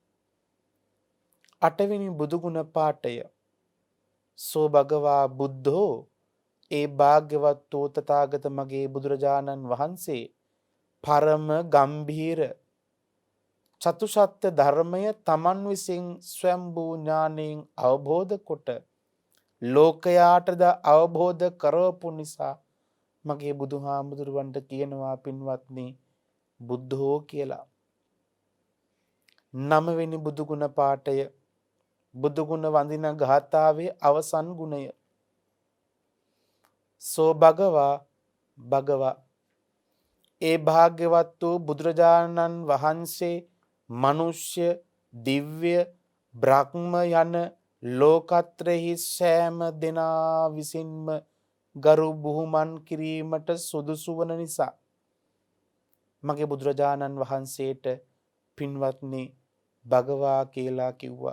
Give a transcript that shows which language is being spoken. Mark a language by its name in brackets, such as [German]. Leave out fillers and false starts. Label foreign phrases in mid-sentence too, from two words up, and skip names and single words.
[Sinhala] 8 වෙනි බුදුගුණ පාඨය [Pali] සෝ භගවා බුද්ධෝ [Sinhala] ඒ භාග්‍යවත් වූ තථාගත මගේ බුදුරජාණන් වහන්සේ පරම ගම්භීර චතුසත්‍ය ධර්මය තමන් විසින් ස්වයම්භූ ඥාණයෙන් අවබෝධ කොට ලෝකයාටද අවබෝධ කරවපු නිසා මගේ බුදුහාමුදුරුවන්ට කියනවා පින්වත්නි බුද්ධෝ කියලා. 9 වෙනි බුදුගුණ පාඨය බුදුගුණ වඳින ගාථාවේ අවසන් ගුණය [Pali] සෝ භගවා භගවා [Sinhala] ඒ භාග්‍යවත් වූ බුදුරජාණන් වහන්සේ මනුෂ්‍ය දිව්‍ය බ්‍රහ්ම යන ලෝකත්‍රෙහි සෑම දෙනා විසින්ම ගරු බුහුමන් කිරීමට සුදුසු වන නිසා මගේ බුදුරජාණන් වහන්සේට පින්වත්නි භගවා කියලා කිව්වා.